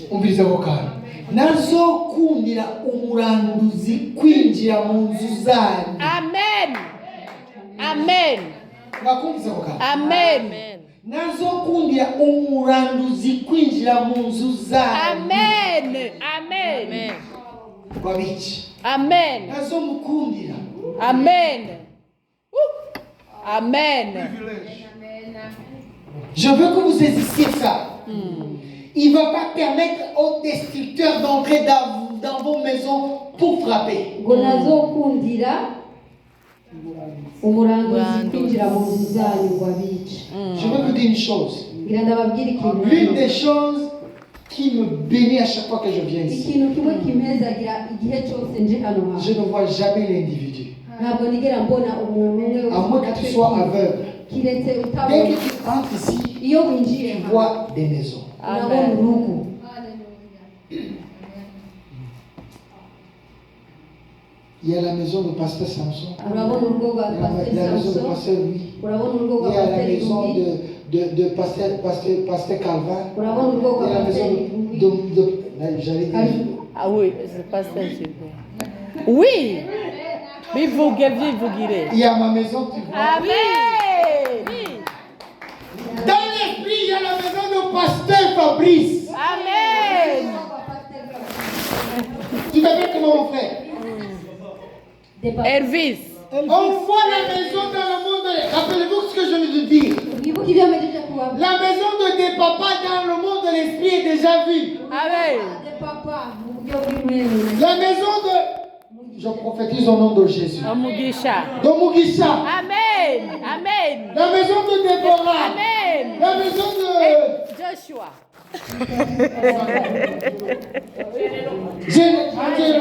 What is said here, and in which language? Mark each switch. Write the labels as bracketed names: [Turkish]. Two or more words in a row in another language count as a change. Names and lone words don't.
[Rundi] Umviriza ko kandi nazokundira umuranduzi kwinjira mu nzu zanyu. Amen. Amen. Mwakumvise ko kandi Amen. nazokundira umuranduzi kwinjira mu nzu zanyu. Amen. Amen. Wabice. Amen. Nazomukundira. Amen. Amen. [French] Je veux que vous saisissiez ça. Il ne va pas permettre aux destructeurs d'entrer dans vos maisons pour frapper. [Rundi] Ngo nazokundira umuranduzi kwinjira mu nzu zanyu ngo abice. [French] Je veux vous dire une chose. [Rundi] Ngira ndababwira ikintu. [French] L'une des choses qui me bénit à chaque fois que je viens ici. [Rundi] Ikintu kimwe kimezagira igihe cyose nje hano hantu. [French] Je ne vois jamais l'individu. [Rundi] Ntabwo nigera mbona umuntu umwe [French] À moins que tu sois aveugle. [Rundi] kiretse [French] Dès [Rundi] utabona. [French] que tu entres ici, [Rundi] Iyo winjiye [French] tu vois des maisons. [Rundi] urabona urugo. [French] Il y a la maison de pasteur Samson. [Rundi] Urabona urugo rwa [French] Il y a Pasteur la maison de Samson. pasteur Louis. [Rundi] Urabona urugo [French] Il [Rundi] rwa [French] y a la Pasteur maison Louis. de pasteur Calvin. [Rundi] Urabona urugo [French] Il y [Rundi] rwa [French] a la Pasteur maison Louis. j'allais dire. Ah oui, c'est pas ça, c'est bon. Oui. Vivugire. Il y a ma maison, tu vois. Amen. Dans l'esprit, il y a la maison de pasteur Fabrice. Amen. Tu t'appelles comment, mon frère? Elvis. On voit la maison dans le monde. Rappelez-vous ce que je viens de dire. [Rundi] Wibuke ibyo amejeje kuba. [French] La maison de tes papas dans le monde de l'esprit est déjà vue. Amen. De papa [Rundi] mu buryo bw'imwemwe. [French] La maison de... Je prophétise au nom de Jésus. Omugisha. De Mugisha. Amen. Amen. La maison de Déborah. Amen. La maison de... Joshua. Angelo.